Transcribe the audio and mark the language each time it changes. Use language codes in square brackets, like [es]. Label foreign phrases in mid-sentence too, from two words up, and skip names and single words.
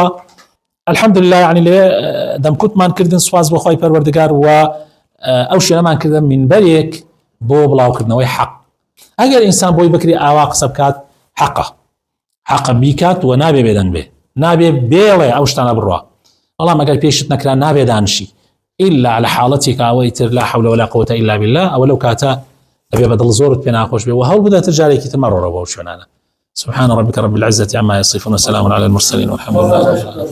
[ckb] الحمدلله یعنی لێ دەمکوتمان کردن، سواز بۆ خۆی پەروەردگار، و ئەو شوێنەمان کردن منبەرێک بۆ بڵاوکردنەوەی حەق. ئەگەر ئینسان بۆی بکری ئاوا قسە بکات حەقە بیکات و نابێ بێدەن بێ، نابێ بێڵێ ئەو شتانە بڕوا. بەڵام ئەگەر پێشت نەکرا نابێ دانشی [ar] إلا على حالتك [ckb] ئەوەی [ar] لا حول ولا قوة إلا بالله. [ckb] ئەوە لەو کاتە ئەبێ بەدڵ زۆرت پێ ناخۆش بێ و هەوڵ بدەتە جارێکی تر مەڕۆڕەوە بەو شوێنانە. [ar] سبحان ربك رب العزة عما يصفون وسلام على المرسلين والحمد لله.